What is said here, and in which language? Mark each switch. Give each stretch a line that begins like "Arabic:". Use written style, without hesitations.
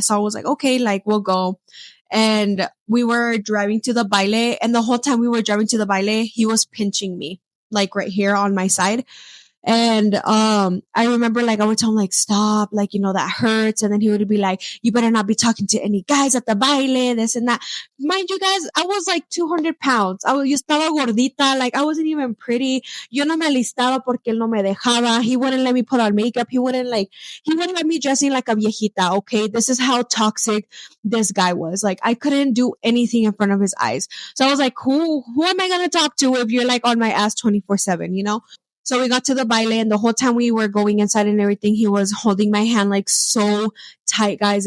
English: So I was like, okay, like we'll go. And we were driving to the baile, and the whole time we were driving to the baile, he was pinching me like right here on my side. And I remember like I would tell him like, stop, like, that hurts. And then he would be like, you better not be talking to any guys at the baile, this and that. Mind you guys, I was like 200 pounds.
Spanish: Yo estaba gordita,
English: like I wasn't even pretty.
Spanish: Yo no me alistaba porque él no me dejaba.
English: He wouldn't let me put on makeup. He wouldn't let me dressing like a viejita. Okay. This is how toxic this guy was. Like I couldn't do anything in front of his eyes. So I was like, who am I going to talk to if you're like on my ass 24/7, So we got to the baile, and the whole time we were going inside and everything, he was holding my hand like so tight, guys.